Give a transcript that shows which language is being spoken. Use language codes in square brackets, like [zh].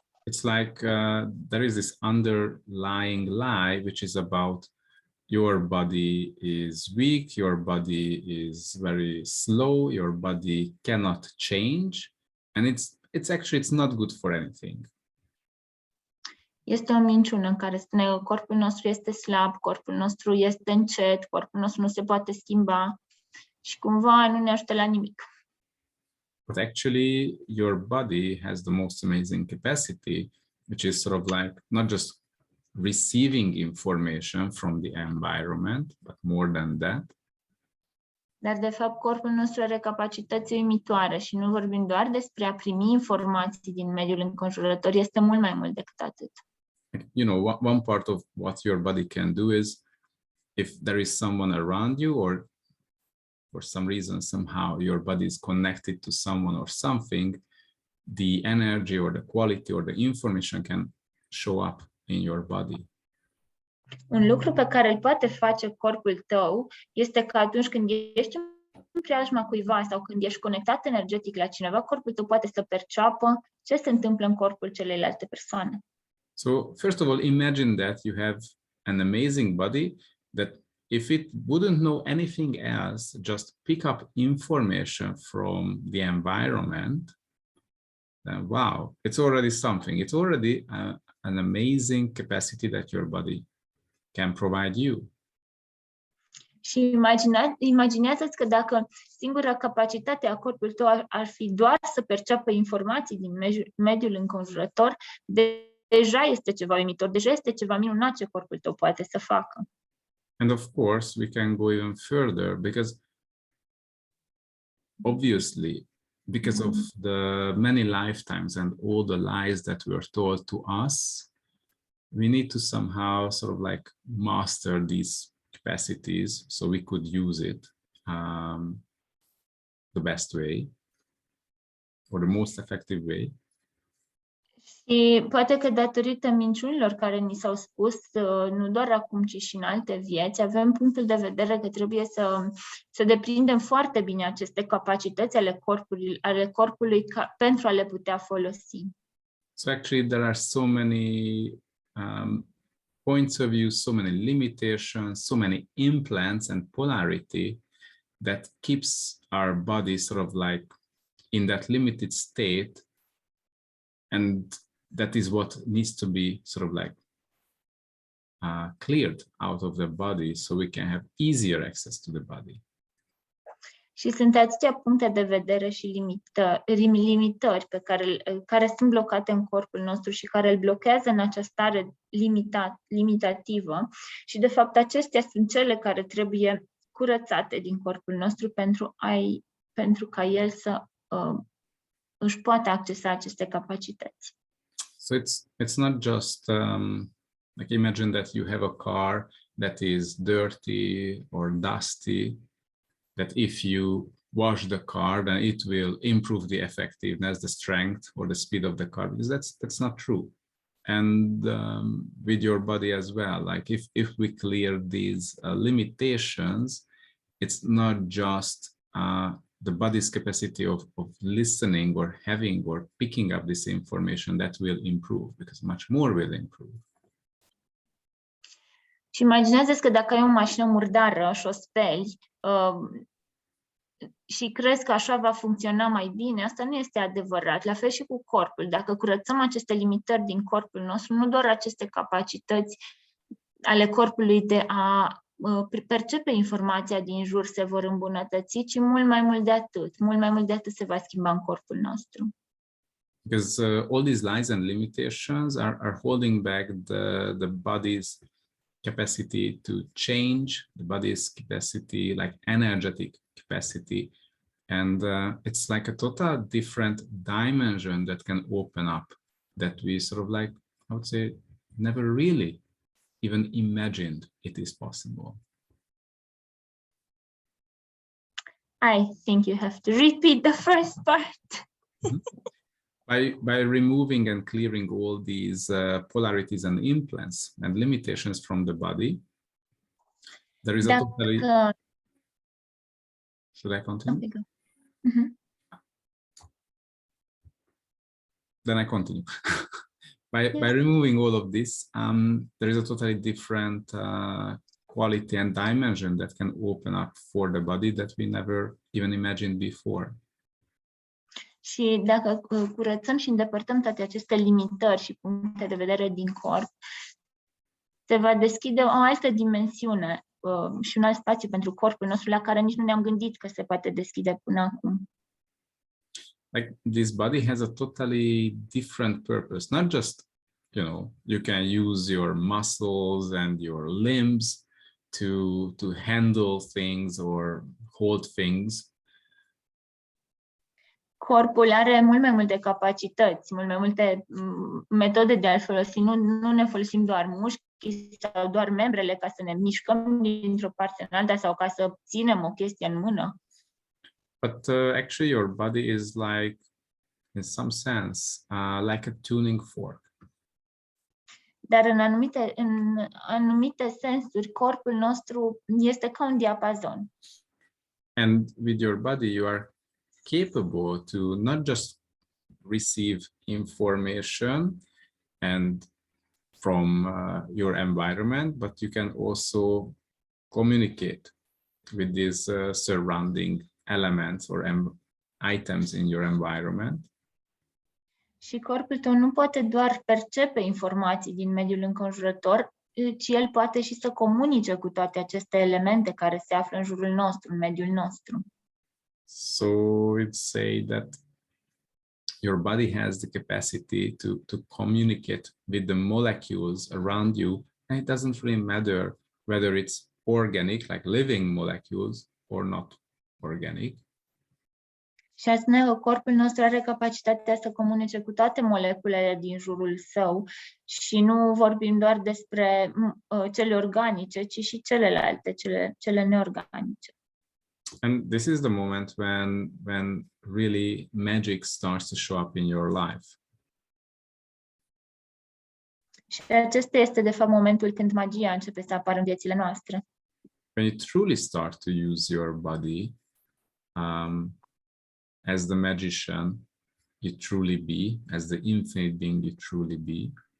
[en] It's like there is this underlying lie which is about your body is weak, your body is very slow, your body cannot change, and it's not good for anything. [ro] Este o minciună în care spune că corpul nostru este slab, corpul nostru este încet, corpul nostru nu se poate schimba și cumva nu ne ajută la nimic. [en] But actually, your body has the most amazing capacity, which is sort of like not just receiving information from the environment, but more than that. [ro] Dar, de fapt, corpul nostru are capacități uimitoare și nu vorbim doar despre a primi informații din mediul înconjurător, este mult mai mult decât atât. [en] You know, one part of what your body can do is, if there is someone around you, or for some reason, somehow your body is connected to someone or something, the energy or the quality or the information can show up in your body. [ro] Un lucru pe care îl poate face corpul tău este că atunci când ești în preajma cuiva sau când ești conectat energetic la cineva, corpul tău poate să perceapă ce se întâmplă în corpul celeilalte persoane. [en] So first of all, imagine that you have an amazing body that if it wouldn't know anything else, just pick up information from the environment, then wow, it's already something. It's already an amazing capacity that your body can provide you. [ro] Și imaginează-ți că dacă singura capacitate a corpului tău ar fi doar să perceapă informații din mediul înconjurător, deja este ceva uimitor, deja este ceva minunat ce corpul tău poate să facă. [en] And of course, we can go even further because obviously, because of the many lifetimes and all the lies that were told to us, we need to somehow sort of like master these capacities so we could use it the best way or the most effective way. [ro] Și poate că datorită minciunilor care ni s-au spus, nu doar acum, ci și în alte vieți, avem punctul de vedere că trebuie să deprindem foarte bine aceste capacități ale corpului pentru a le putea folosi. [en] So actually there are so many points of view, so many limitations, so many implants and polarity that keeps our body sort of like in that limited state. And that is what needs to be sort of like cleared out of the body so we can have easier access to the body. [ro] Și sunt atâtea puncte de vedere și limitări pe care sunt blocate în corpul nostru și care îl blochează în această stare limitativă. Și de fapt acestea sunt cele care trebuie curățate din corpul nostru pentru ca el să își poate accesa aceste capacități. [en] So it's not just like imagine that you have a car that is dirty or dusty, that if you wash the car, then it will improve the effectiveness, the strength, or the speed of the car, because that's not true. And with your body as well, like if we clear these limitations, it's not just the body's capacity of listening or having or picking up this information that will improve, because much more will improve. [ro] Și imaginează-ți că dacă ai o mașină murdară și o speli și crezi că așa va funcționa mai bine, asta nu este adevărat. La fel și cu corpul. Dacă curățăm aceste limitări din corpul nostru, nu doar aceste capacități ale corpului de a percepe informația din jur se vor îmbunătăți, ci mult mai mult de atât. Mult mai mult de atât se va schimba în corpul nostru. [en] because all these lies and limitations are holding back the body's capacity to change, the body's capacity, like energetic capacity. And it's like a total different dimension that can open up that we sort of like, I would say, never really even imagined it is possible. I think you have to repeat the first part. By removing and clearing all these polarities and implants and limitations from the body, there is a totally... Should I continue? Then I continue. By removing all of this, there is a totally different quality and dimension that can open up for the body that we never even imagined before. [ro] Și dacă curățăm și îndepărtăm toate aceste limitări și puncte de vedere din corp, se va deschide o altă dimensiune și un alt spațiu pentru corpul nostru la care nici nu ne-am gândit că se poate deschide până acum. [en] Like this body has a totally different purpose, not just, you know, you can use your muscles and your limbs to handle things or hold things. [ro] Corpul are mult mai multe capacități, mult mai multe metode de a-l folosi. Nu ne folosim doar mușchii sau doar membrele ca să ne mișcăm dintr-o parte în alta sau ca să ținem o chestie în mână. [en] But actually your body is like, in some sense, like a tuning fork. [ro] Dar în anumite sensuri, corpul nostru este ca un diapazon. [en] And with your body, you are capable to not just receive information and from your environment, but you can also communicate with these surrounding elements or items in your environment. [ro] Și corpul tău nu poate doar percepe informații din mediul înconjurător, ci el poate și să comunice cu toate aceste elemente care se află în jurul nostru, în mediul nostru. [en] So it's say that your body has the capacity to communicate with the molecules around you, and it doesn't really matter whether it's organic, like living molecules, or not organic. [ro] Și asemenea, corpul nostru are capacitatea să comunice cu toate moleculele din jurul său și nu vorbim doar despre cele organice, ci și celelalte, cele neorganice. [en] And this is the moment when really magic starts to show up in your life. [ro] Și acesta este de fapt momentul când magia începe să apară în viețile noastre. [en] When you truly start to use your body as the magician you truly be, as the infinite being you truly be.